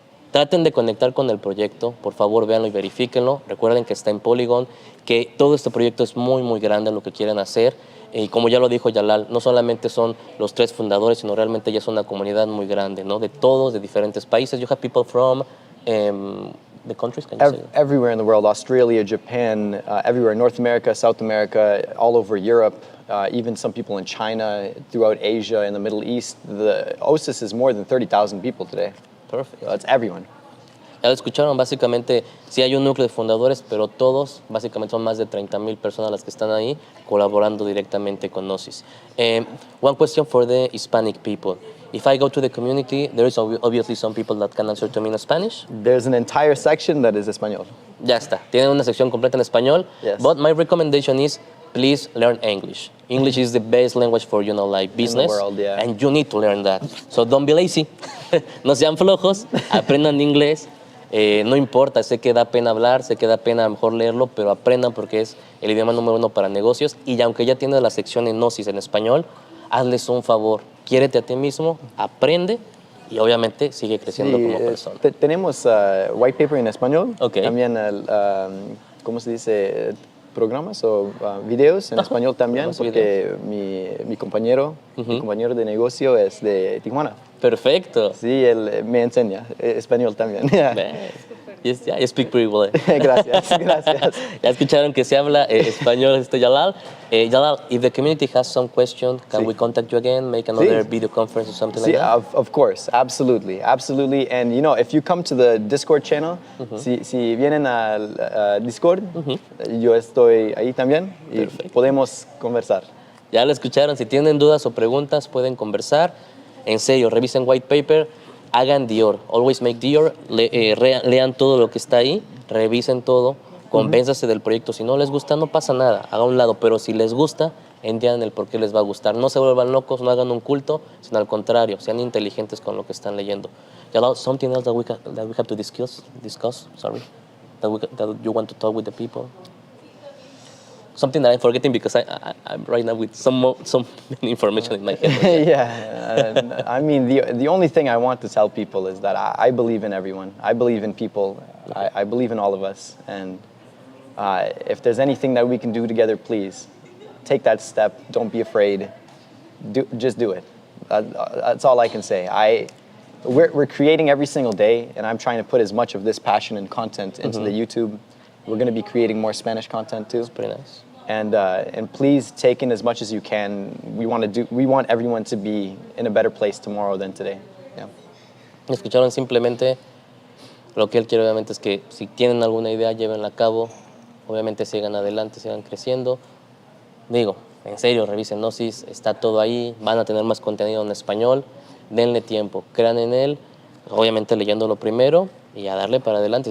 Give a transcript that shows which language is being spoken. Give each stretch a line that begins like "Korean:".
Spanish: Traten de conectar con el proyecto, por favor, véanlo y verifíquenlo. Recuerden que está en Polygon, que todo este proyecto es muy, muy grande en lo que quieren hacer. Y como ya lo dijo Yalal, no solamente son los 3 fundadores, sino realmente ya es una comunidad muy grande, ¿no? De todos, de diferentes países.
English: You have people from the countries, can you say? Everywhere in the world, Australia, Japan, everywhere, North America, South America, all over Europe, even some people in China, throughout Asia, in the Middle East. The Osis is more than 30,000 people today. Perfect. That's everyone.
Spanish: Ya lo escucharon, básicamente sí hay un núcleo de fundadores, pero todos, básicamente son más de 30,000 personas las que están ahí colaborando directamente con Osis.
English: One question for the Hispanic people. If I go to the community, there is obviously some people that can answer to me in Spanish. There's an entire section that is español.
Spanish: Ya está, tienen una sección completa en español.
English: Yes. But my recommendation is, please learn English. English is the best language for, like business. In the world, yeah. And you need to learn that. So don't be lazy.
Spanish: No sean flojos, aprendan inglés. No importa, sé que da pena hablar, sé que da pena a lo mejor leerlo, pero aprendan porque es el idioma número 1 para negocios. Y aunque ya tienes la sección en Osis en español, hazles un favor. Quiérete a ti mismo, aprende y obviamente sigue creciendo como persona. Tenemos white paper en español.
English: Okay.
Spanish: También, ¿cómo se dice? Programas o videos en español también, porque mi compañero de negocio es de Tijuana. Perfecto. Sí, él me enseña español también.
English: Yes, yeah, you speak pretty well.
Spanish: Gracias. Ya escucharon que se habla español, Yalal.
English: Yalal, if the community has some question, can we contact you again, make another video conference or something like that? Of course, absolutely. And if you come to the Discord channel,
Spanish: si vienen al Discord, yo estoy ahí también y podemos conversar. Ya lo escucharon, si tienen dudas o preguntas pueden conversar. En serio, revisen white paper, hagan Dior,
English: always make Dior,
Spanish: lean todo lo que está ahí, revisen todo, convénzase del proyecto. Si no les gusta, no pasa nada, haga un lado, pero si les gusta, entiendan el por qué les va a gustar. No se vuelvan locos, no hagan un culto, sino al contrario, sean inteligentes con lo que están leyendo.
English: Something else that we have to discuss, sorry, that you want to talk with the people? Something that I'm forgetting because I'm right now with some information in my head. Yeah, I mean, the only thing I want to tell people is that I believe in everyone. I believe in people. I believe in all of us. And if there's anything that we can do together, please take that step. Don't be afraid. Just do it. That's all I can say. We're creating every single day, and I'm trying to put as much of this passion and content into the YouTube. We're going to be creating more Spanish content too. It's pretty nice. And please take in as much as you can. We want everyone to be in a better place tomorrow than today. Yeah.
Spanish: Escucharon, simplemente Lo que él quiere obviamente es que si tienen alguna idea, llévenla a cabo, obviamente sigan adelante, sigan creciendo. Digo, en serio, revisen Osis, está todo ahí, van a tener más contenido en español, denle tiempo, crean en él, obviamente leyéndolo primero y a darle para adelante.